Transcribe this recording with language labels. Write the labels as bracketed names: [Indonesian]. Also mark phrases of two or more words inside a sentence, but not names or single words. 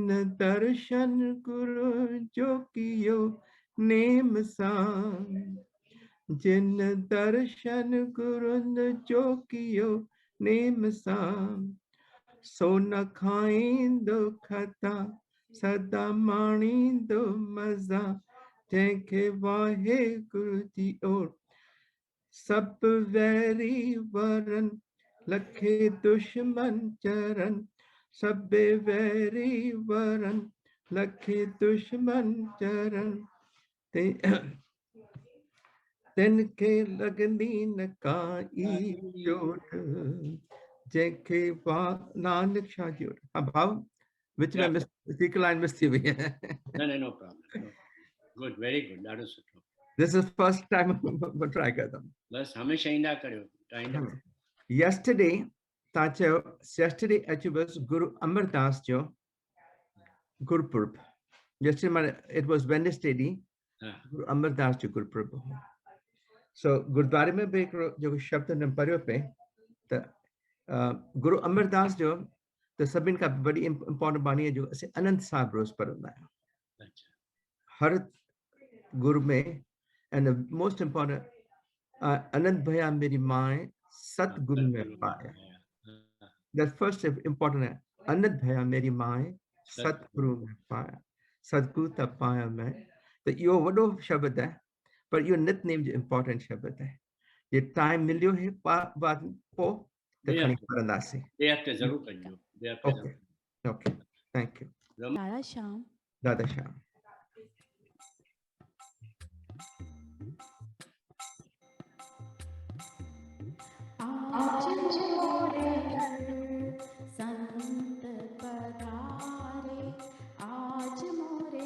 [Sindhi] दर्शन गुरु जो कियो नेम सां, जिन दर्शन गुरुन जो कियो नेम सां, सो न खाईंदो खता सदा माणींदो मज़ा, जंहिंखे वाहे गुरु जी ओर सब वैरी वरन, लखे दुश्मन चरन, सब वैरी वरन, लखे दुश्मन चरन, तिनखे लगंदी न काई चोट, जंहिंखे नानक शाह जी ओट। हाँ भाव विच में मिस लाइन मिस थी हुई है। [English] No problem. Good, very good. That is true. This is first time [Hindi] मैं try करता हूँ। [Sindhi] बस हमेशा ईंदा करियो। [English] Yesterday [Sindhi] तव्हां चयो [English] yesterday actually was Guru Amardas जो Gurpurab. Yesterday it was Wednesday ॾींहुं Guru Amardas जो Gurpurab हो। [Sindhi] So गुरुद्वारे में भी जो शब्द न पढ़ियो पे त गुरु अमरदास जो त सभिनि खां वॾी इम्पोर्टेंट बाणी है जो असीं अनंत साहिब रोज़ पढ़ंदा आहियूं हर गुरु में, [English] and the most important [Punjabi] ਅਨੰਤ ਭਇਆ ਮੇਰੀ ਮਾਏ ਸਤਗੁਰੂ ਮੈਂ ਪਾਇਆ। [English] That first important [Punjabi] है ਅਨੰਤ ਭਇਆ ਮੇਰੀ ਮਾਏ ਸਤਗੁਰੂ ਮੈਂ ਪਾਇਆ, सतगुरु त पाया मैं। [Sindhi] तो इहो वॾो शब्द है पर इहो नितनेम जो इम्पोर्टेंट शब्द है। ये टाइम मिलियो है बाद पोइ त खणी पढ़ंदासीं। जरूर कजो। [English] okay thank you. [Sindhi] दादा श्याम। दादा श्याम। [Hindi] आज मोरे घर संत पधारे, आज मोरे